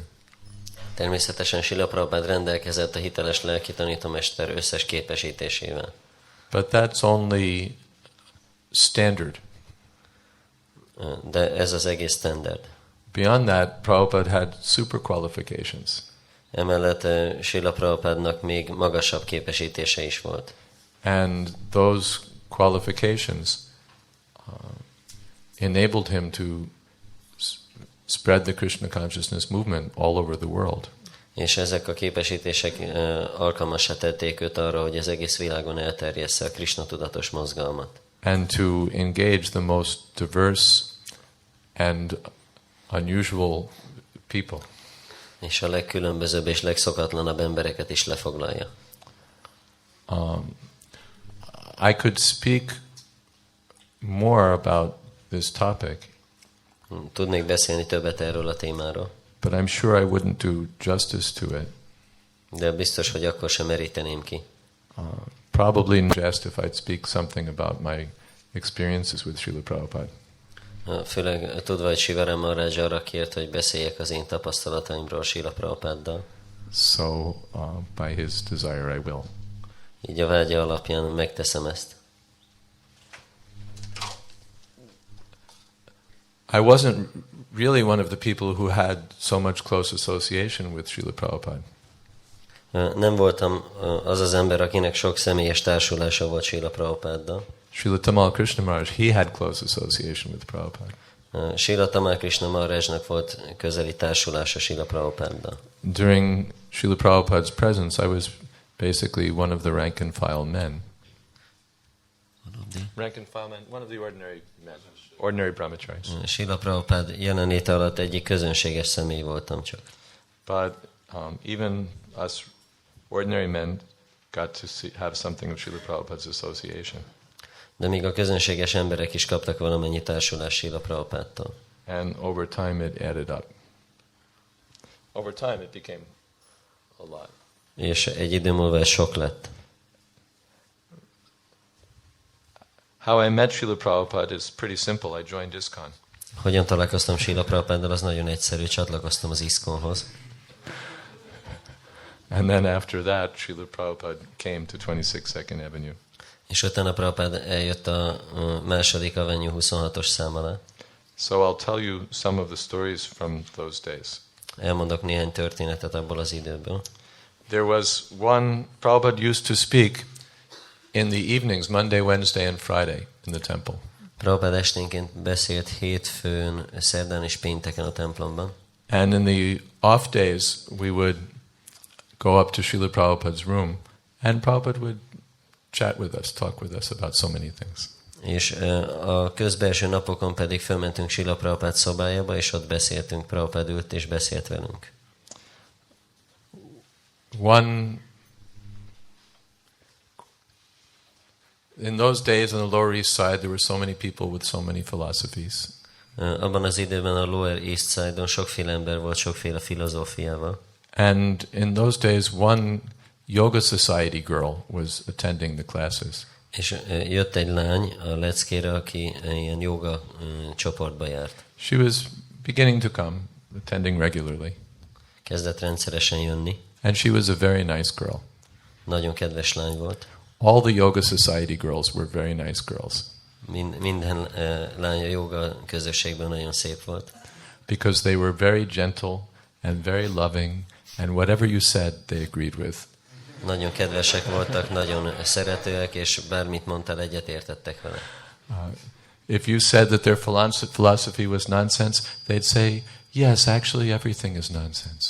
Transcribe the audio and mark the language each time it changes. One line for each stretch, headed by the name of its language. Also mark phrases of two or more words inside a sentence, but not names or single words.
Hungarian: Természetesen Srila Prabhupada rendelkezett a hiteles lelki tanítómester összes képesítésével.
English: But that's only standard.
Hungarian: De ez az egész standard.
English: Beyond that, Prabhupada had super qualifications.
Hungarian: Emellett Srila Prabhupádnak még magasabb képesítése is volt.
English: And those qualifications enabled him to spread the Krishna consciousness movement all over the world.
Hungarian: És ezek a képesítések alkalmassá tették őt arra, hogy az egész világon elterjessze a Krishna tudatos mozgalmat.
English: And to engage the most diverse and unusual people.
Hungarian: És a legkülönbözőbb és legszokatlanabb embereket is lefoglalja.
English: I could speak more about this topic.
Hungarian: Tudnék beszélni többet erről a témáról.
English: But I'm sure I wouldn't do justice to it.
Hungarian: De biztos, hogy akkor sem meríteném ki.
English: Probably just if I'd speak something about my experiences with Srila Prabhupada.
Hungarian: Főleg tudva, hogy Sivaram Maharaj arra kért, hogy beszéljek az én tapasztalataimról Srila Prabhupáddal.
English: So by his desire I will.
Hungarian: Így a vágya alapján megteszem ezt.
English: I wasn't really one of the people who had so much close association with Srila Prabhupada.
Hungarian: Nem voltam az az ember, akinek sok személyes társulása volt Srila Prabhupáddal.
English: Srila Tamal Krishna Maharaj, he had close association with Prabhupada.
Hungarian: Srila Tamal Krishna Maharajnak volt közeli társulása Srila Prabhupáddal.
English: During Srila Prabhupada's presence, I was basically one of the rank and file men. Rank and file men, one of the ordinary men, ordinary brahmacharis.
Hungarian: Srila Prabhupád jelenléte alatt egyik közönséges személy voltam csak.
English: But even us ordinary men got to have something of Srila Prabhupada's association.
Hungarian: De még a közönséges emberek is kaptak valamennyi társulást Srila Prabhupádtól.
English: And over time it added up. Over time it became a lot.
Hungarian: És egy idő múlva ez sok lett.
English: How I met Srila Prabhupada is pretty simple. I joined ISKCON.
Hungarian: Hogyan találkoztam Srila Prabhupáddal, az nagyon egyszerű, csatlakoztam az ISKCON-hoz.
English: And then after that, Srila Prabhupada came to 26th Avenue.
Hungarian: És utána Prabhupád eljött a második Avenue 26-os szám alá.
English: So I'll tell you some of the stories from those days.
Hungarian: Elmondok néhány történetet abból az időből.
English: There was one, Prabhupada used to speak in the evenings, Monday, Wednesday and Friday in the temple.
Hungarian: Prabhupád esténként beszélt hétfőn, szerdán és pénteken a templomban.
English: And in the off days, we would go up to Srila Prabhupada's room and Prabhupada would chat with us, talk with us about so many things.
Hungarian: És a közbelső napokon pedig fölmentünk Srila Prabhupád szobájába, és ott beszéltünk, Prabhupád ült és beszélt velünk.
English: In those days on the Lower East Side, there were so many people with so many philosophies.
Hungarian: Abban az időben a Lower East Side-on sokféle ember volt, sokféle filozófiával.
English: And in those days, one Yoga Society girl was attending the classes.
Hungarian: És jött egy lány a leckére, aki ilyen joga csoportba járt.
English: She was beginning to come, attending regularly.
Hungarian: Kezdett rendszeresen jönni.
English: And she was a very nice girl.
Hungarian: Nagyon kedves lány volt.
English: All the Yoga Society girls were very nice girls.
Hungarian: Minden lány a joga közösségben nagyon szép volt.
English: Because they were very gentle and very loving, and whatever you said, they agreed with.
Hungarian: Nagyon kedvesek voltak, nagyon szeretőek, és bármit mondtál, egyetértettek vele.
English: If you said that their philosophy was nonsense, they'd say, yes, actually everything is nonsense.